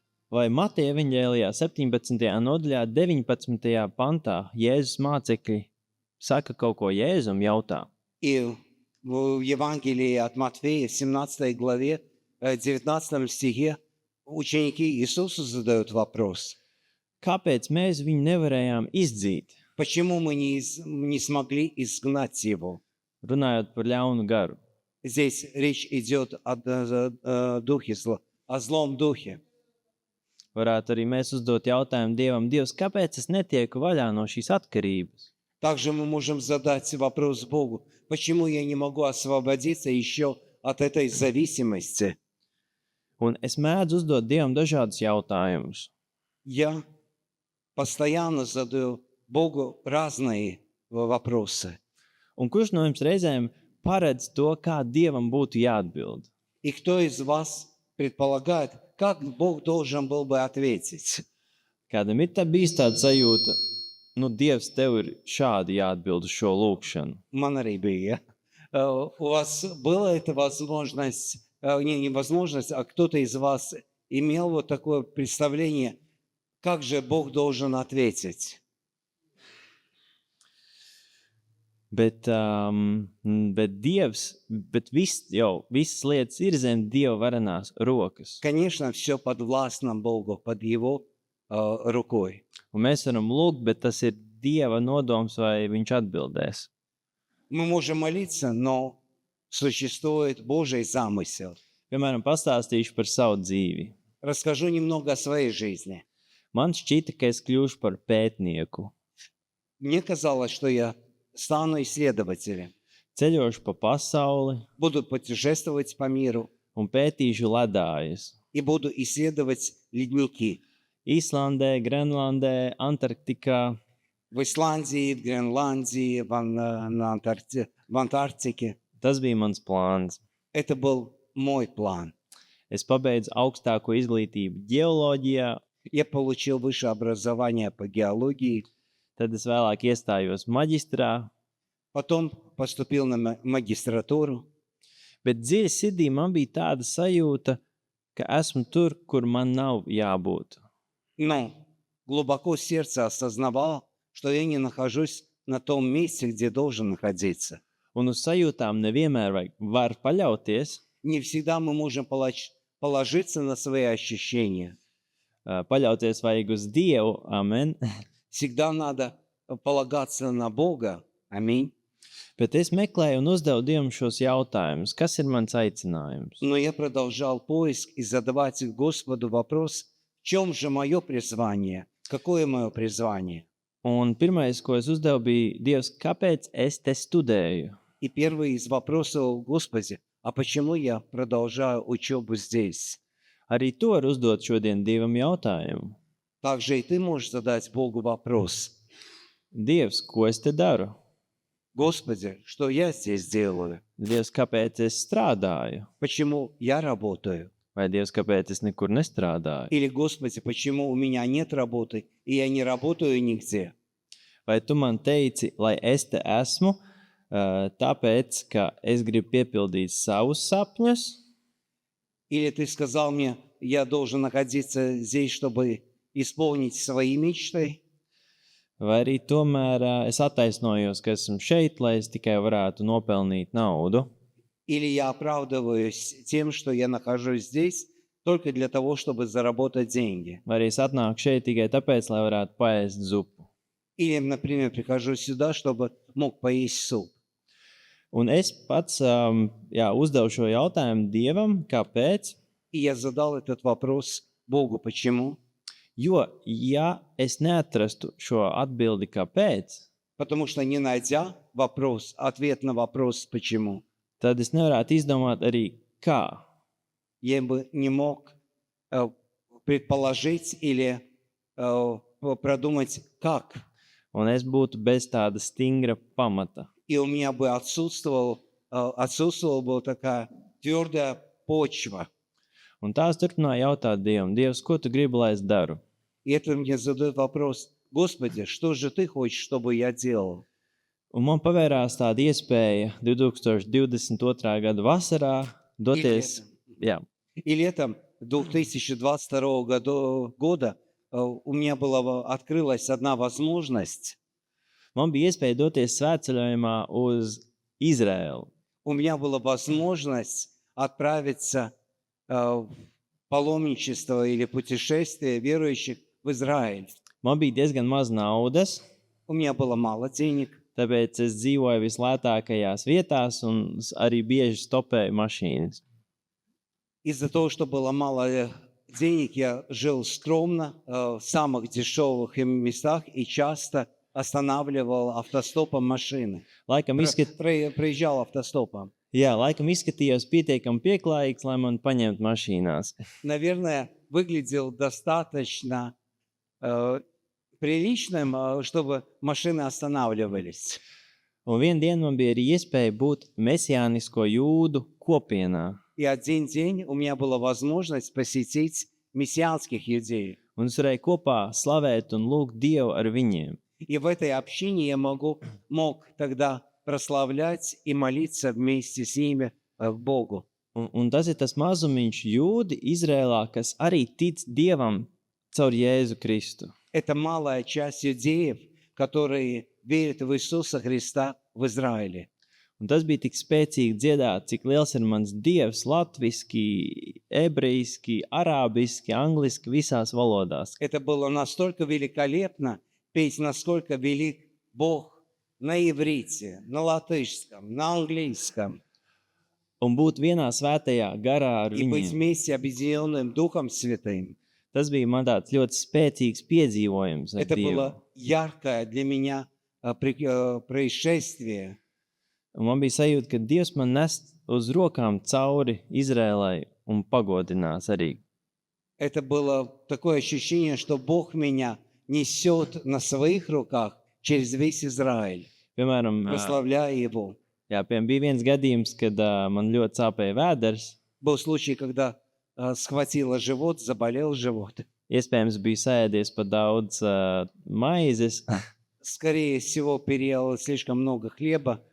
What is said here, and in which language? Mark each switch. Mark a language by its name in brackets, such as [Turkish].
[Latvian] Vai Mateja evaņģēlijā 17. nodaļā 19. pantā Jēzus mācekļi saka kaut ko Jēzum jautā? [Russian] И в Евангелии от Матфея, в 17 главе, 19 стихе, ученики Иисуса задают вопрос. [Latvian] Kāpēc mēs viņu nevarējām izdzīt? [Russian] Почему мы не смогли изгнать его? [Latvian] Runājot par ļaunu garu. [Russian] Здесь речь идет о духе зла, о злом духе. [Latvian] Varētu arī mēs uzdot jautājumu Dievam, Dievs, kāpēc es netieku vaļā no šīs atkarības? [Russian] Также мы можем задать вопрос Богу, почему я не могу освободиться еще от этой зависимости? [Latvian] Un es mēdzu uzdot Dievam dažādus jautājumus. [Russian] Я постоянно задаю Богу разные вопросы. [Latvian] Un kurš no jums reizēm paredz to, kā Dievam būtu jāatbild? [Russian] И кто из вас предполагает, как Бог должен был бы ответить? [Latvian] Kādam ir tā bijis tāda sajūta, Dievs, tev ir šādi jāatbild uz šo lūkšanu. Манарибия. [Russian] У вас была эта возможность, не возможность, а кто-то из вас имел вот такое представление, как же Бог должен ответить? [Latvian] Bet Dievs, visas lietas ir zem Dieva varenās rokas. [Russian] Конечно, все подвластно Богу, под Его рукой. [Latvian] Un mēs varam lūgt, bet tas ir Dieva nodoms, vai viņš atbildēs. [Russian] Мы можем молиться, но существует Божий замысел. [Latvian] Piemēram, pastāstīšu par savu dzīvi. [Russian] Расскажу немного о своей жизни. [Latvian] Man šķita, ka es kļūšu par pētnieku. [Russian] Мне казалось, что я стану исследователем, [Latvian] Ceļošu pa pasauli [Russian] буду путешествовать по миру [Latvian] un pētīšu ledājus. [Russian] и буду исследовать ледники. [Latvian] Īslandē, Grenlandē, Antarktikā. [Russian] В Исландии, в Гренландии, в Антарктике. [Latvian] Tas bija mans plāns. [Russian] Это был мой план. [Latvian] Es pabeidzu augstāko izglītību ģeoloģijā, [Russian] Я получил высшее образование по геологии, [Latvian] tad es vēlāk iestājos maģistrā, [Russian] потом поступил на магистратуру. [Latvian] bet dziļi sirdī man bija tāda sajūta, ka esmu tur, kur man nav jābūt. [Russian] Но глубоко в сердце осознавал, что я не нахожусь на том месте, где должен находиться. [Latvian] Un uz sajūtām nevienmēr var paļauties, [Russian] Не всегда мы можем положиться на свои ощущения. [Latvian] paļauties vajag uz Dievu, amen. [Russian] Всегда надо полагаться на Бога. Аминь. [Latvian] Bet es meklēju un uzdevu Dievam šos jautājumus. Kas ir mans aicinājums? [Russian] Но я продолжал поиск и задавать Господу вопрос, в чем же мое призвание? Какое мое призвание? [Latvian] Un pirmais, ko es uzdevu, bija, Dievs, kāpēc es te studēju? [Russian] И первый из вопросов, Господи, а почему я продолжаю учебу здесь? [Latvian] Arī to var uzdot šodien Dievam jautājumu. [Russian] Также и ты можешь задать Богу вопрос. [Latvian] Dievs, ko es te daru? [Russian] Господи, что я здесь делаю? [Latvian] Dievs, kāpēc es strādāju? [Russian] Почему я работаю? [Latvian] Vai Dievs, kāpēc es nekur nestrādāju? [Russian] Или, Господи, почему у меня нет работы, и я не работаю нигде? [Latvian] Vai tu man teici, lai es te esmu, tāpēc, ka es gribu piepildīt savus sapņus? [Russian] Или ты сказал мне, я должен находиться здесь, чтобы исполнить свои мечты? [Latvian] Vai arī tomēr es attaisnojos, ka esmu šeit, lai es tikai varētu nopelnīt naudu? [Russian] Или я оправдываюсь тем, что я нахожусь здесь только для того, чтобы заработать деньги. [Latvian] Vai arī es atnāku šeit tikai tāpēc, lai varētu paēst zupu? [Russian] Или, например, прихожу сюда, чтобы мог поесть суп. [Latvian] Un es pats uzdevu šo jautājumu Dievam, kāpēc? [Russian] И я задал этот вопрос Богу. Почему? [Latvian] Jo, ja es neatrastu šo atbildi, kāpēc, [Russian] Потому что не найдя ответ на вопрос «почему», [Latvian] tad es nevarētu izdomāt arī, kā. [Russian] я бы не мог предположить или продумать «как». [Latvian] Un es būtu bez tāda stingra pamata. [Russian] И у меня бы отсутствовала бы такая твердая почва. [Latvian] Un tās turpināja jautāt Dievam, Dievs, ko tu gribi, lai es daru? [Russian] И это мне задает вопрос: Господи, что же ты хочешь, чтобы я делал? [Latvian] Un man pavērās tāda iespēja 2022. gada vasarā doties. Jā, [Russian] И летом 2022 года у меня открылась одна возможность. [Latvian] man bija iespēja doties svētceļojumā uz Izraēlu. [Russian] У меня была возможность отправиться в паломничество или путешествие верующих в Израиль. [Latvian] Man bija diezgan maz naudas, [Russian] У меня было мало денег. [Latvian] tāpēc es dzīvoju vislētākajās vietās un arī bieži stopēju mašīnas. [Russian] Из-за того, что было мало денег, я жил скромно в самых дешевых местах и часто останавливал автостопом машины. [Latvian] Laikam, [Russian] Проезжал автостопом. [Latvian] laikam izskatījos pietiekami pieklājīgs, lai man paņemtu mašīnās. [Russian] Наверное, выглядел достаточно приличным, чтобы машины останавливались. [Latvian] Un vienu dienu man bija arī iespēja būt mesijānisko jūdu kopienā. [Russian] И один день у меня была возможность посетить мессианских иудеев. [Latvian] Un es varēju kopā slavēt un lūgt Dievu ar viņiem. [Russian] И в этой общине я мог тогда прославлять и молиться вместе с ними Богу. [Latvian] Un tas ir tas mazumiņš jūdi Izrēlā, kas arī tic Dievam caur Jēzu Kristu. [Russian] Это малая часть иудеев, которые верят в Иисуса Христа в Израиле. [Latvian] Un tas bija tik spēcīgi dziedāt, cik liels ir mans Dievs latviski, ebrejiski, arābiski, angliski, visās valodās. [Russian] Это было настолько великолепно петь, насколько велик Бог на иврите, на латышском, на английском. [Latvian] Un būt vienā svētajā garā ar [Russian] И быть вместе объединенным Духом Святым. [Latvian] Tas bija man tāds ļoti spēcīgs piedzīvojums ar [Russian] Это [Latvian] Dievu. [Russian] было яркое для меня происшествие. [Latvian] Un man bija sajūta, ka Dievs man nes uz rokām cauri Izrēlai un pagodinās arī. [Russian] Это было такое ощущение, что Бог меня несет на своих руках через весь Израиль, [Latvian] Piemēram, [Russian] прославляя Его. [Latvian] bija viens gadījums, kad man ļoti sāpēja vēders. [Russian] Был случай, когда схватило живот, заболел живот. [Latvian] Iespējams, bija sēdies pa daudz maizes, [Russian] Скорее всего, переел слишком много хлеба.